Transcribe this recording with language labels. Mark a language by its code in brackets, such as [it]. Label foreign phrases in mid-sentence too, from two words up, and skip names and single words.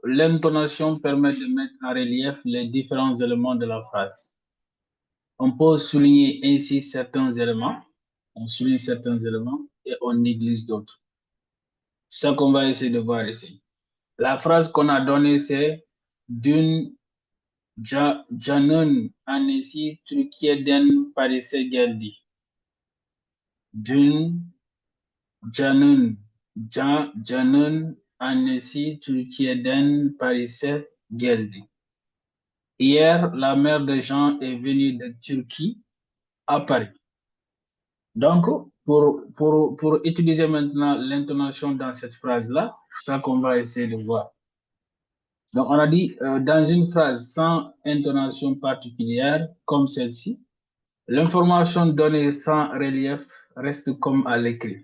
[fr] L'intonation permet de mettre en relief les différents éléments de la phrase. On peut souligner ainsi certains éléments, on souligne certains éléments et on néglige d'autres. C'est ça qu'on va essayer de voir ici. La phrase qu'on a donnée, c'est [tr] dün canın annesi Türkiye'den Paris'e geldi. Dün canın annesi Türkiye'den Paris'e geldi. [fr] Hier, la mère de Jean est venue de Turquie à Paris. Donc, pour utiliser maintenant l'intonation dans cette phrase-là, c'est ça qu'on va essayer de voir. Donc, on a dit dans une phrase sans intonation particulière, comme celle-ci, l'information donnée sans relief reste comme à l'écrit.